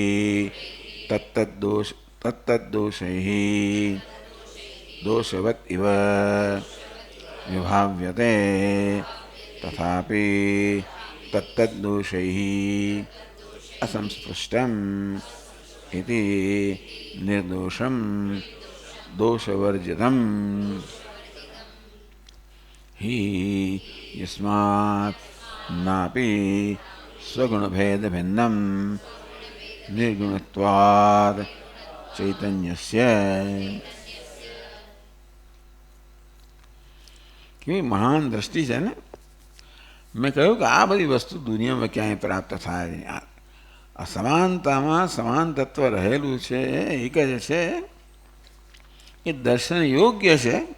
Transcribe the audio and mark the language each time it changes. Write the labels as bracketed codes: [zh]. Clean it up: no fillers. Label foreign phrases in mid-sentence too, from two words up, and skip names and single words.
[sa] તત્તદ્દોષૈઃ દોષવત ઇવ વિભાવ્યતે તથાપિ તત્તદ્દોષૈઃ અસંસ્પૃષ્ટમ ઇતિ નિર્દોષમ દોષવર્જિતમ हि यस्मात् नापि स्वगुणभेदभिन्नं निर्गुणत्वात् चैतन्यस्य. [gu] કેવી મહાન દ્રષ્ટિ છે ને. મેં કહ્યું કે આ બધી વસ્તુ દુનિયામાં ક્યાંય પ્રાપ્ત થાય નહીં. આ સમાનતામાં સમાન તત્વ રહેલું છે, એક જ છે, એ દર્શન યોગ્ય છે.